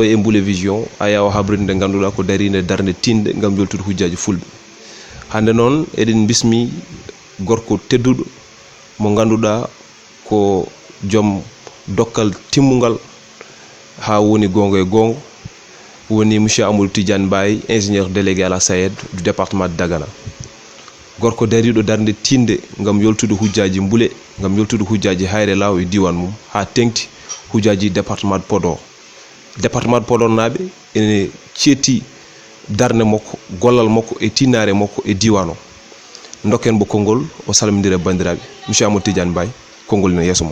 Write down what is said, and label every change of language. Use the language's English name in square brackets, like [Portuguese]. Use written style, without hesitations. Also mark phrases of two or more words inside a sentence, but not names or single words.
[Fula] e mbule vision aya o habride nde ganduɗa ko darinde darde tinde gam yoltude hujjaji fulɓe hande noon eɗen bismi gorko tedduɗo mo ganduɗa ko joom dokkal timmugal ha woni gonga e gonga woni monsieur Amadou Tidiane Mbaye [French] ingénieur délégué à la SAED du département de Dagana [Fula] gorko dariɗo darde tinde gam yoltude hujjaji mbule gam yoltude hujjaji hayre law e diwan mum ha tengti hujjaji [French] département de Podor [Fula] naɓe ene ceeti darde makko gollal makko e tinnare makko e diwan o dokken bo konngol o salmodira bandiraɓe monsieur Amadou Tidiane Mbaye konngol ne yeeso ma.